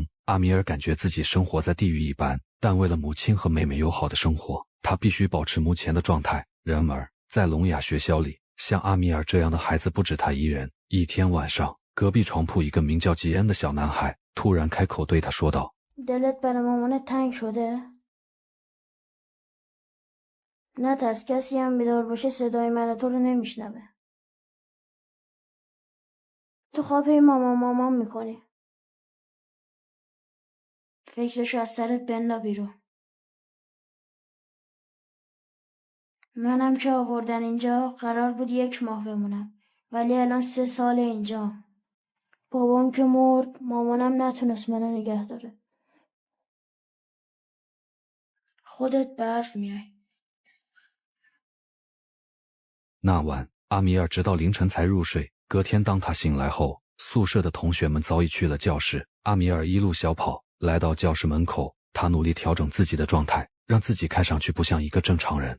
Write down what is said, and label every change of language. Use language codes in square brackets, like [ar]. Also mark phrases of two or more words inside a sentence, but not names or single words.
[zh] 阿米尔感觉自己生活在地狱一般，但为了母亲和妹妹友好的生活，他必须保持目前的状态。然而，在聋哑学校里，像阿米尔这样的孩子不止他一人。一天晚上，隔壁床铺一个名叫吉恩的小男孩突然开口对他说道 [fa] دلت برای مامانت تنگ شده؟ نترس، کسی هم بیدار باشه صدای من تو رو نمیشنوه. تو خواب هی مامان مامان میکنی. فکرشو از سرت بنداز بیرون. منم که آوردن اینجا قرار بود 1 ماه بمونم، ولی الان 3 سال اینجام. بابام که مرد، مامانم نتونست منو نگه داره. خودت به حرف میای. [zh] 那晚，阿米尔直到凌晨才入睡。隔天当他醒来后，宿舍的同学们早已去了教室。阿米尔一路小跑，来到教室门口，他努力调整自己的状态，让自己看上去不像一个正常人。